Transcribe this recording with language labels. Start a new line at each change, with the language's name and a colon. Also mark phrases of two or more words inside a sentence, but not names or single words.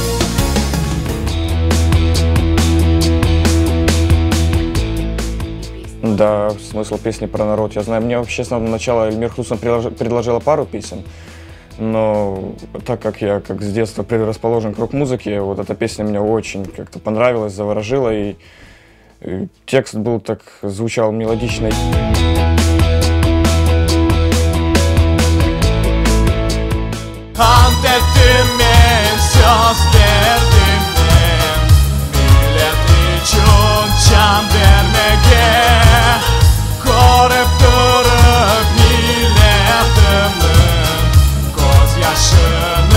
Russian: Да, смысл песни про народ я знаю. Мне вообще с самого начала Эльмир Хлусом предложила пару песен, но так как я с детства предрасположен к рок-музыке, вот эта песня мне очень как-то понравилась, заворожила, и текст был так, звучал мелодично.
Turkish: Ant ettim ben, söz verdim ben Millet için can vermeye Korup durup milletimin gözyaşı